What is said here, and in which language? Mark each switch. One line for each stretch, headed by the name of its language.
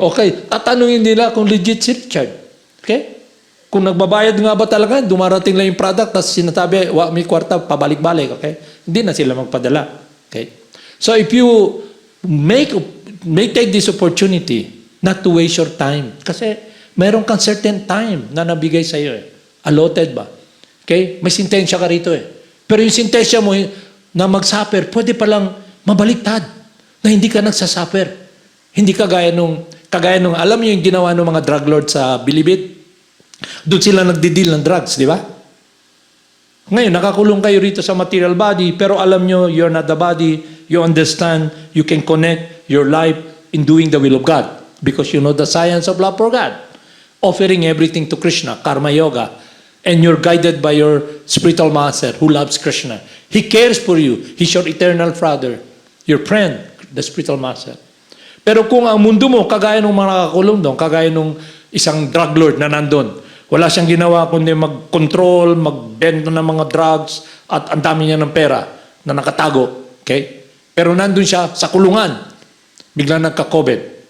Filipino: Okay, tatanungin nila kung legit si Richard. Okay? Kung nagbabayad nga ba talaga, dumarating lang yung product, tapos sinasabi, may kwarta, pabalik-balik. Okay? Hindi na sila magpadala. Okay?
English: So, if you may take this opportunity not to waste your time.
Filipino: Kasi, mayroon kang certain time na nabigay sa iyo. Allotted ba? Okay? May sintensya ka rito . Pero yung sintensya mo na mag-suffer, pwede palang mabaliktad na hindi ka nagsasuffer. Hindi kagaya nung, alam niyo yung ginawa ng mga drug lords sa Bilibid? Doon sila nagdi-deal ng drugs, di ba? Ngayon, nakakulong kayo rito sa material body, pero alam nyo,
English: you're not the body, you understand, you can connect your life in doing the will of God because you know the science of love for God. Offering everything to Krishna, karma yoga, and you're guided by your spiritual master who loves Krishna. He cares for you. He's your eternal father, your friend, the spiritual master.
Filipino: Pero kung ang mundo mo, kagaya ng mga nakakulong doon, kagaya ng isang drug lord na nandun, wala siyang ginawa kundi mag-control, mag-bend ng mga drugs, at ang dami niya ng pera na nakatago. Okay? Pero nandun siya sa kulungan. Bigla nagka-COVID.